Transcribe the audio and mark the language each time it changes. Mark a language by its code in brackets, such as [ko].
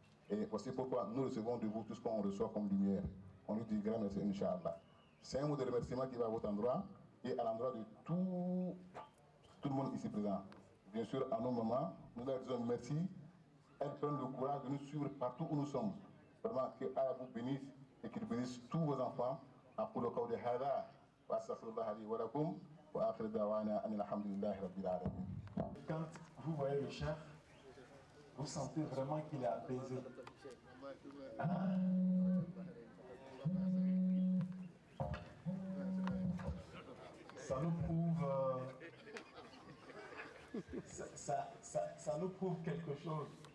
[fr] Et voici pourquoi nous recevons de vous tout ce qu'on reçoit comme lumière. On lui dit grand merci, Inch'Allah. C'est un mot de remerciement qui va à votre endroit et à l'endroit de tout le monde ici présent. Bien sûr, à nos mamans, nous leur disons merci. Elles prennent le courage de nous suivre partout où nous sommes. Vraiment, que Allah vous bénisse et qu'il bénisse tous vos enfants. [ar] أقول قولي هذا وأستغفر الله لي ولكم وآخر دعوانا أن الحمد لله رب العالمين. [fr] Quand vous voyez le chef, vous sentez vraiment qu'il est apaisé. Ça nous prouve, ça nous prouve quelque chose.